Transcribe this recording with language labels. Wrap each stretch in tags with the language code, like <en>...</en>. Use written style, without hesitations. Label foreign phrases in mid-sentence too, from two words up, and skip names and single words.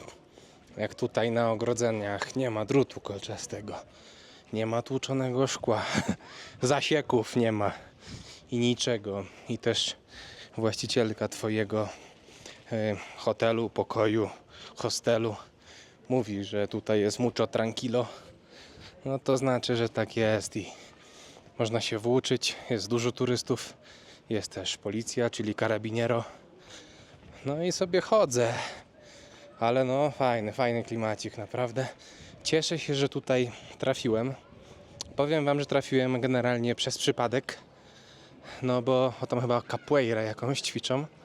<pl>Jak tutaj na ogrodzeniach nie ma drutu kolczastego, nie ma tłuczonego szkła, zasieków nie ma i niczego. I też właścicielka twojego hotelu, pokoju, hostelu mówi, że tutaj jest</pl> <es>mucho tranquilo.</es> <pl>No to znaczy, że tak jest i można się włóczyć, jest dużo turystów, jest też policja, czyli carabiniero. No i sobie chodzę, ale no fajny klimacik, naprawdę. Cieszę się, że tutaj trafiłem. Powiem wam, że trafiłem generalnie przez przypadek, no bo tam chyba capoeirę jakąś ćwiczą.</pl>